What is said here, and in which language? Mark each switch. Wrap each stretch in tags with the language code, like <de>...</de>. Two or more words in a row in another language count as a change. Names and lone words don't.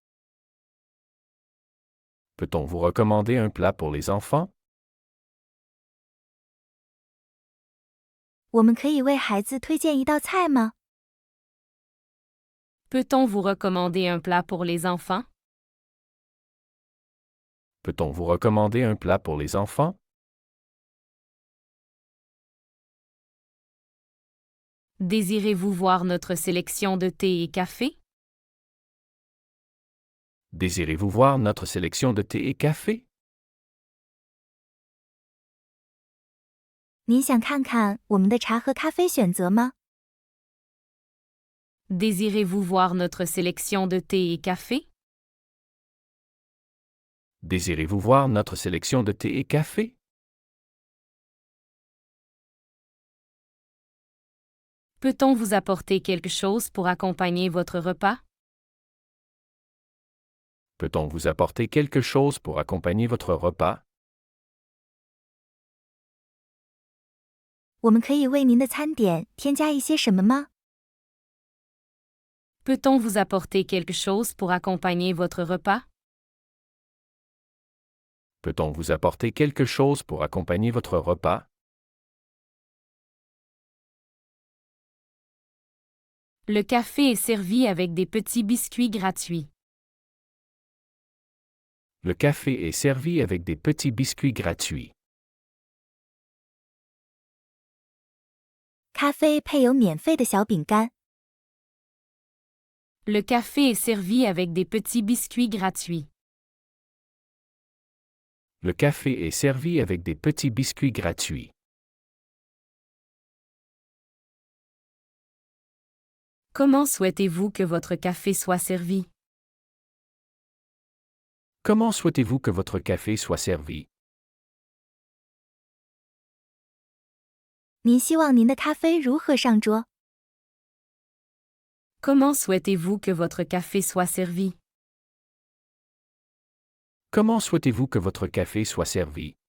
<fr>Peut-on vous recommander un plat pour les enfants?</fr> <zh>我们可以为孩子推荐一道菜吗？</zh> <fr>Peut-on vous recommander un plat pour les enfants? Peut-on vous recommander un plat pour les enfants? Désirez-vous voir notre sélection de thé et café? Désirez-vous voir notre sélection de thé et café?</fr> <zh>您想看看我们的茶和咖啡选择吗？</zh> <fr>Désirez-vous voir notre sélection de thé et café? Désirez-vous voir notre sélection de thé et café? Peut-on vous apporter quelque chose pour accompagner votre repas? Peut-on vous apporter quelque chose pour accompagner votre repas?</fr> <zh>我们可以为您的餐点添加一些什么吗？</zh> <fr>Peut-on vous apporter quelque chose pour accompagner votre repas? Peut-on vous apporter quelque chose pour accompagner votre repas? Le café est servi avec des petits biscuits gratuits. Le café est servi avec des petits biscuits gratuits.</fr> <zh>咖啡配有免费的小饼干。</zh> <fr>Le café est servi avec des petits biscuits gratuits. Le café est servi avec des petits biscuits gratuits. Comment souhaitez-vous que votre café soit servi? Comment souhaitez-vous que votre café soit servi?</fr> <zh>您希望您的咖啡如何上桌？</zh> <fr>Comment souhaitez-vous que votre café soit servi? Comment souhaitez-vous que votre café soit servi?</fr>